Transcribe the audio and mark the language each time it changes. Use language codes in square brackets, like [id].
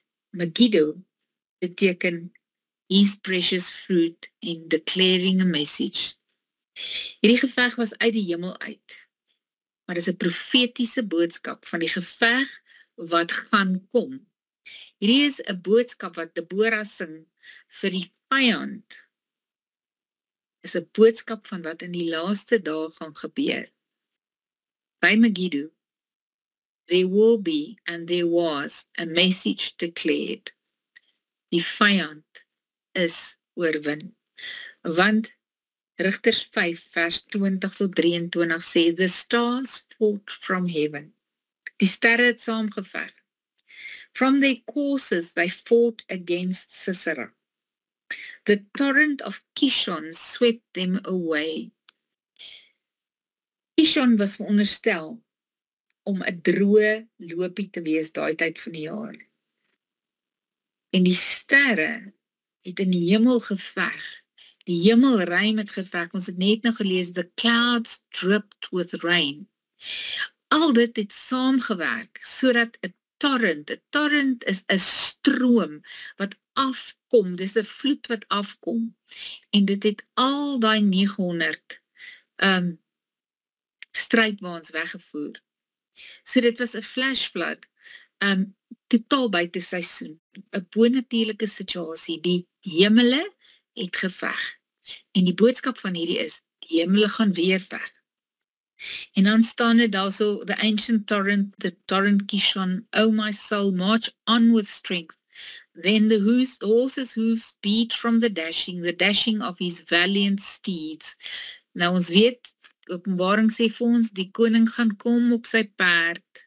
[en] Megiddo [af] beteken [en] his precious fruit in declaring a message. [af] Hierdie geveg was uit die hemel uit, maar dit is 'n profetiese boodskap van die geveg wat gaan kom. Hierdie is 'n boodskap wat Deborah sing vir die vyand. Is 'n boodskap van wat in die laaste dae gaan gebeur. [en] By Megiddo, there will be and there was a message declared. [af] Die vyand is oorwin. Want Rigters 5 vers 20 tot 23 sê, [en] the stars fought from heaven. [af] Die sterre het saamgeveg. [en] From their courses they fought against Sisera. The torrent of Kishon swept them away. [af] Kishon was veronderstel om 'n droë lopie te wees daai tyd van die jaar. En die sterre het in die hemel geveg. Die hemelruim het geveg. Ons het net nou gelees, [en] the clouds dripped with rain. [af] Al dit het saamgewerk sodat 'n torrent is 'n stroom wat afkom, dis 'n vloed wat afkom. En dit het al daai 900 strydwaans weggevoer. So dit was 'n flash flood, totaal buite seisoen, 'n bonatuurlike situasie. Die hemele het geveg. En die boodskap van hierdie is, die hemele gaan weer veg. En dan staan dit daarso, [en] the ancient torrent, the torrent Kishon, O my soul, march on with strength. Then the horses' hooves beat from the dashing of his valiant steeds. [af] Nou ons weet, Openbaring sê vir ons, die koning gaan kom op sy perd.